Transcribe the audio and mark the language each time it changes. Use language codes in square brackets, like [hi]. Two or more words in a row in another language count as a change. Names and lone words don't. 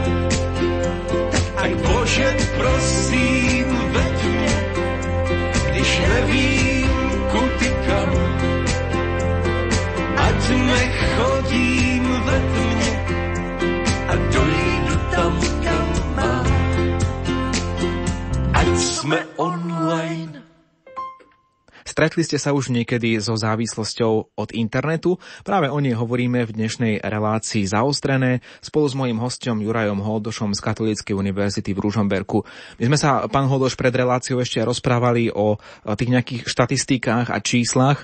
[cs] Tak aj Bože, prosím, veď mě, když nevím kudy kam, ať nechodím ve tmě a dojdu tam, kam mám. Ať sme online. [sk] Stretli ste sa už niekedy so závislosťou od internetu? Práve o nej hovoríme v dnešnej relácii Zaostrené spolu s mojím hosťom Jurajom Holdošom z Katolíckej univerzity v Ružomberku. My sme sa, pán Holdoš, pred reláciou ešte rozprávali o tých nejakých štatistikách a číslach.